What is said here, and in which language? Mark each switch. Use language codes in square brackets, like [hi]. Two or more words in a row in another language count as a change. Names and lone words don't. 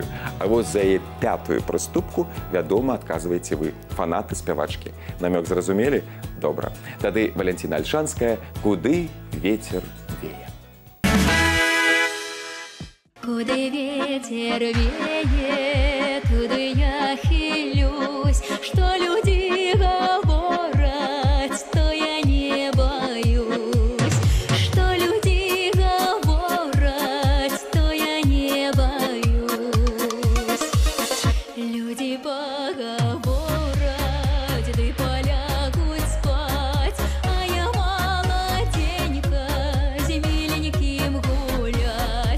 [be] А вось за яе 5-ю прыступку, вядома, адказваеце вы, фанаты спявачкі. Намёк зразумелі? Добра. Тады Валянціна Альшанская «Куды ветер вее». [ru] Куды ветер веет, туды я хилюсь, что люди говорят, то я не боюсь. Что люди говорят, то я не боюсь. Люди поговорят, да полягут спать, а я молоденька, с миленьким гулять.